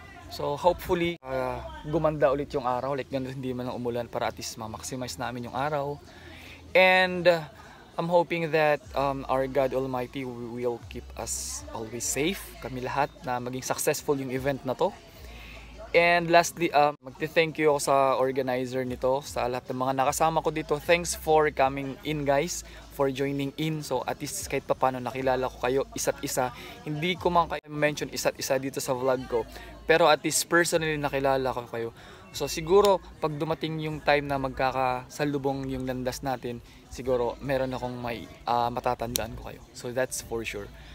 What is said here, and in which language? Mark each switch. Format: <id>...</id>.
<tl>So hopefully gumanda ulit yung araw, like ganun, hindi man lang umulan, para at least ma-maximize namin yung araw.</tl> <en>And I'm hoping that our God Almighty will keep us always safe,</en> <tl>kami lahat, na maging successful yung event na to. And lastly, magte-thank you ako sa organizer nito, sa lahat ng mga nakasama ko dito.</tl> <en>Thanks for coming in guys, for joining in.</en> <tl>So at least kahit paano nakilala ko kayo isa't isa. Hindi ko man kayo mention isa't isa dito sa vlog ko, pero at least personally nakilala ko kayo. So siguro pag dumating yung time na magkakasalubong yung landas natin, siguro meron akong may matatandaan ko kayo.</tl> <en>So that's for sure.</en>